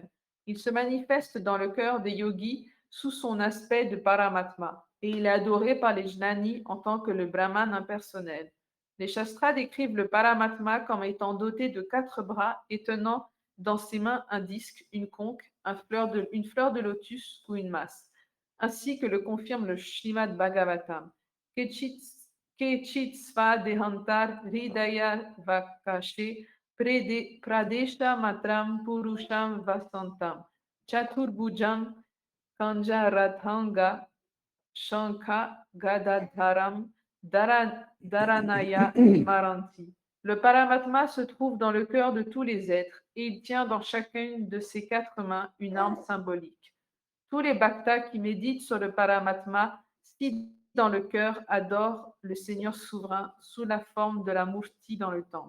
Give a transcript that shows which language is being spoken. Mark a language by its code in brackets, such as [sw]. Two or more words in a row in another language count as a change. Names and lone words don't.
[fr] Il se manifeste dans le cœur des yogis sous son aspect de Paramatma et il est adoré par les jnani en tant que le Brahman impersonnel. Les Shastras décrivent le Paramatma comme étant doté de 4 bras et tenant dans ses mains un disque, une conque, une fleur de lotus ou une masse, ainsi que le confirme le Srimad Bhagavatam. [sa] Kechit sva dehantar hridaya vakashe pradesha matram purusham vasantam chaturbhujam kanja rathanga shankha gadadharam dharanaya maranti. [fr] Le Paramatma se trouve dans le cœur de tous les êtres et il tient dans chacune de ses 4 mains une arme symbolique. Tous les bhaktas qui méditent sur le Paramatma, si dans le cœur, adorent le Seigneur souverain sous la forme de la murti dans le temple.